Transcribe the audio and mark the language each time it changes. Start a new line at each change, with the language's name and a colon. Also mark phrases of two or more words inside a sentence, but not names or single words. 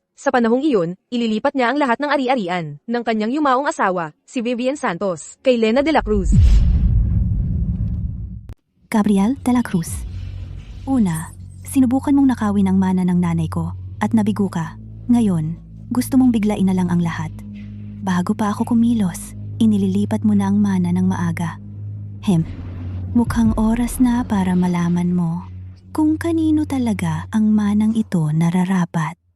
Filipino: Sa panahong iyon, ililipat niya ang lahat ng ari-arian ng kanyang yumaong asawa, si Vivian Santos, kay Lena de la Cruz. Gabriel de la Cruz. Una, sinubukan mong nakawin ang mana ng nanay ko at nabigo ka. Ngayon, gusto mong biglain na lang ang lahat. Bago pa ako kumilos, inililipat mo na ang mana ng maaga. Mukhang oras na para malaman mo kung kanino talaga ang manang ito nararapat.